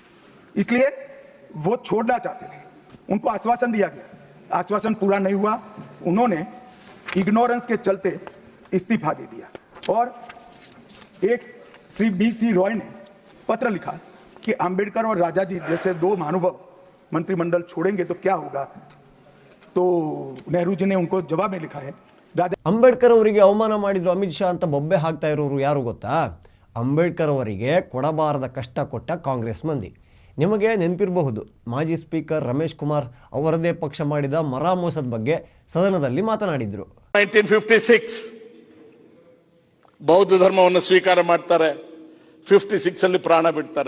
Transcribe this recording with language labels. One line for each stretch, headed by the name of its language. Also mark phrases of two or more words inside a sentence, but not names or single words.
Hindi: इसलिए वो छोड़ना चाहते थे, उनको आश्वासन दिया गया, आश्वासन पूरा नहीं हुआ, उन्होंने इग्नोरेंस के चलते इस्तीफा दे दिया। और एक श्री BC रॉय ने पत्र लिखा कि आम्बेडकर और राजा जी जैसे 2 महानुभाव मंत्रिमंडल छोड़ेंगे तो क्या होगा। तो नेहरू जी ने उनको जवाब में लिखा है,
Kannada: ಅಂಬೇಡ್ಕರ್ ಅವರಿಗೆ ಅವಮಾನ ಮಾಡಿದ್ರು ಅಮಿತ್ ಶಾ ಅಂತ ಬೊಬ್ಬೆ ಹಾಕ್ತಾ ಇರೋರು ಯಾರು ಗೊತ್ತಾ? ಅಂಬೇಡ್ಕರ್ ಅವರಿಗೆ ಕೊಡಬಾರದ ಕಷ್ಟ ಕೊಟ್ಟ ಕಾಂಗ್ರೆಸ್ ಮಂದಿ. ನಿಮಗೆ ನೆನಪಿರಬಹುದು, ಮಾಜಿ ಸ್ಪೀಕರ್ ರಮೇಶ್ ಕುಮಾರ್ ಅವರದೇ ಪಕ್ಷ ಮಾಡಿದ ಮರಾಮೋಸದ ಬಗ್ಗೆ ಸದನದಲ್ಲಿ ಮಾತನಾಡಿದ್ರು. 1956 ಬೌದ್ಧ ಧರ್ಮವನ್ನು ಸ್ವೀಕಾರ ಮಾಡ್ತಾರೆ, 56 ಅಲ್ಲಿ ಪ್ರಾಣ ಬಿಡ್ತಾರೆ.